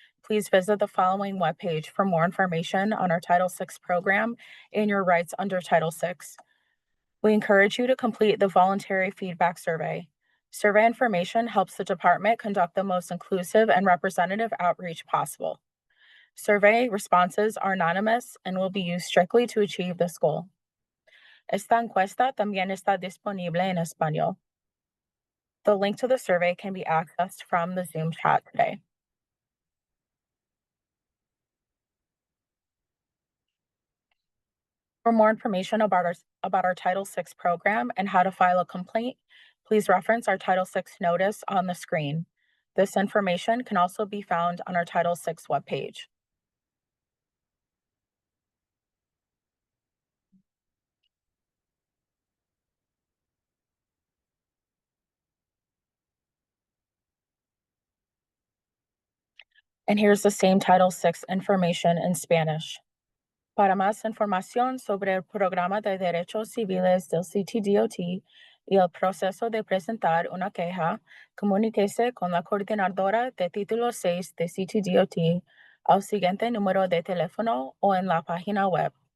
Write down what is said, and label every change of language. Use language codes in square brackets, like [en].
[en] Please visit the following webpage for more information on our Title VI program and your rights under Title VI. We encourage you to complete the voluntary feedback survey. Survey information helps the department conduct the most inclusive and representative outreach possible. Survey responses are anonymous and will be used strictly to achieve this goal. [es] Esta encuesta también está disponible en español. [en] The link to the survey can be accessed from the Zoom chat today. For more information about our Title VI program and how to file a complaint, please reference our Title VI notice on the screen. This information can also be found on our Title VI webpage. And here's the same Title VI information in Spanish. [es] Para más información sobre el Programa de Derechos Civiles del CTDOT y el proceso de presentar una queja, comuníquese con la coordinadora de Título 6 de CTDOT al siguiente número de teléfono o en la página web.